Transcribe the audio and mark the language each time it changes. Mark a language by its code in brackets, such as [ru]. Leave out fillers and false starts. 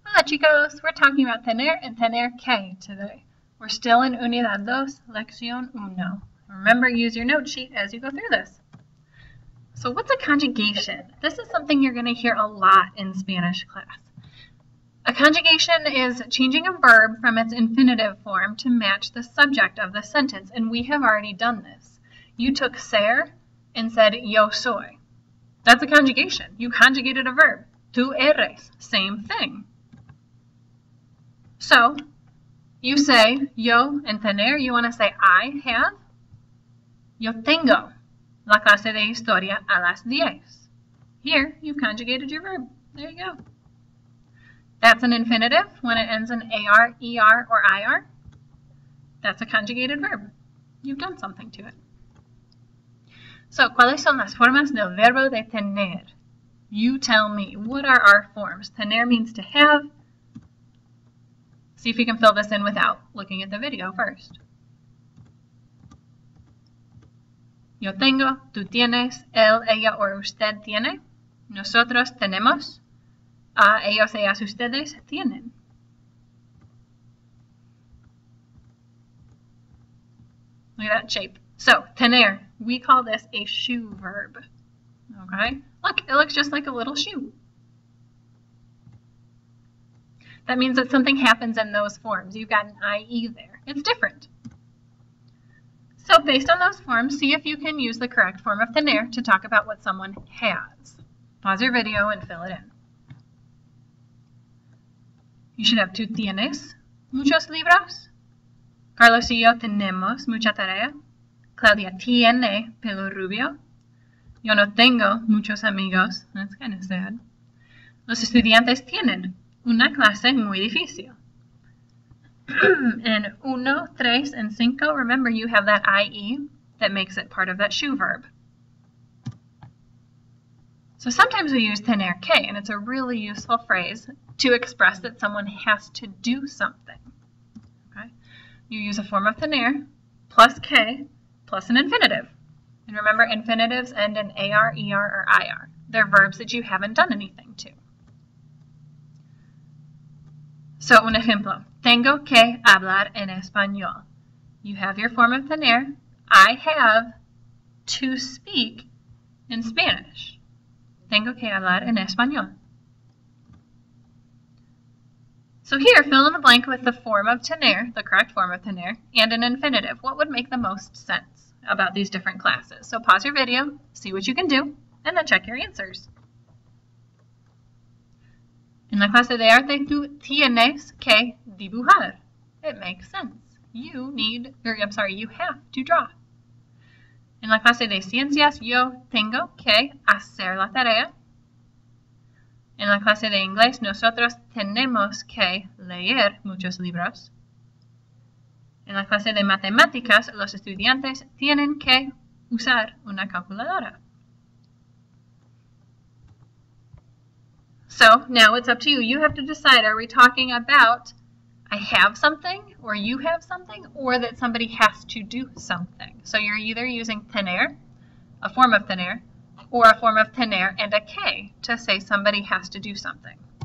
[en] chicos, we're talking about tener and tener que today. We're still in Unidad 2, Lección 1. Remember, use your note sheet as you go through this. So what's a conjugation? This is something you're going to hear a lot in Spanish class. A conjugation is changing a verb from its infinitive form to match the subject of the sentence, and we have already done this. You took ser and said [es] yo soy. [en] That's a conjugation. You conjugated a verb. [es] Tú eres, [en] same thing. So, you say yo and tener, you want to say I have. [es] Yo tengo la clase de historia a las 10. [en] Here, you've conjugated your verb. There you go. That's an infinitive when it ends in AR, ER, or IR. That's a conjugated verb. You've done something to it. [es] So, ¿cuáles son las formas del verbo de tener? [en] You tell me. What are our forms? Tener means to have. See if you can fill this in without looking at the video first. [es] Yo tengo, tú tienes, él, ella, or usted tiene. Nosotros tenemos. Ellos, ellas, ustedes tienen. [en] Look at that shape. So, tener, we call this a shoe verb. Okay? Look, it looks just like a little shoe. That means that something happens in those forms. You've got an IE there. It's different. So based on those forms, see if you can use the correct form of tener to talk about what someone has. Pause your video and fill it in. You should have [es] tú tienes muchos libros. Carlos y yo tenemos mucha tarea. Claudia tiene pelo rubio. Yo no tengo muchos amigos. [en] That's kind of sad. [es] Los estudiantes tienen una clase muy difícil. [en] In 1, 3, and 5, remember you have that IE that makes it part of that shoe verb. So sometimes we use tener que, and it's a really useful phrase to express that someone has to do something. Okay? You use a form of tener plus que plus an infinitive. And remember, infinitives end in AR, ER, or IR. They're verbs that you haven't done anything to. [es] So, un ejemplo. Tengo que hablar en español. [en] You have your form of tener. I have to speak in Spanish. [es] Tengo que hablar en español. [en] So here, fill in the blank with the form of tener, the correct form of tener, and an infinitive. What would make the most sense about these different classes? So pause your video, see what you can do, and then check your answers. [es] En la clase de arte, tú tienes que dibujar. [en] It makes sense. You have to draw. [es] En la clase de ciencias, yo tengo que hacer la tarea. En la clase de inglés, nosotros tenemos que leer muchos libros. En la clase de matemáticas, los estudiantes tienen que usar una calculadora. [en] So now it's up to you. You have to decide, are we talking about I have something, or you have something, or that somebody has to do something? So you're either using tener, a form of tener, or a form of tener and a que to say somebody has to do something.